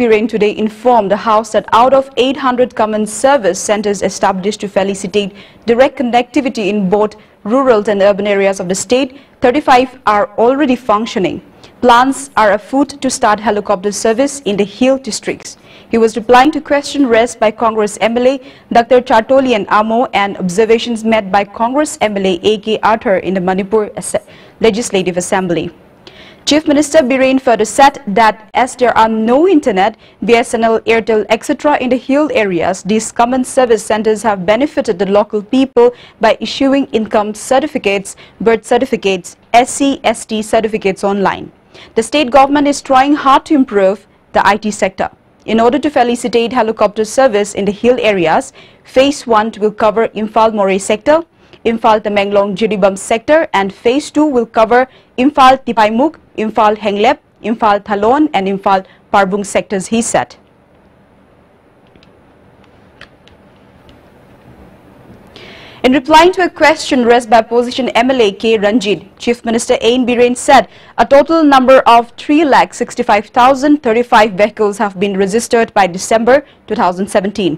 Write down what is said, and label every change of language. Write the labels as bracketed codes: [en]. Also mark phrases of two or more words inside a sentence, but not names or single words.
[en] Biren today informed the House that out of 800 common service centers established to facilitate direct connectivity in both rural and urban areas of the state, 35 are already functioning. Plans are afoot to start helicopter service in the hill districts. He was replying to question raised by Congress MLA Dr. Chartolian Amo and observations made by Congress MLA A.K. Arthur in the Manipur Legislative Assembly. Chief Minister Biren further said that as there are no internet, BSNL, Airtel, etc. in the hill areas, these common service centers have benefited the local people by issuing income certificates, birth certificates, SC/ST certificates online. The state government is trying hard to improve the IT sector. In order to facilitate helicopter service in the hill areas, Phase 1 will cover Imphal Moray sector, Imphal Tamenglong Jiribam sector, and Phase 2 will cover Imphal Tipaimuk, Imphal Henglep, Imphal Thalon and Imphal Parbung sectors, he said. In replying to a question raised by opposition MLA K. Ranjit, Chief Minister N. Biren said a total number of 3,65,035 vehicles have been registered by December 2017.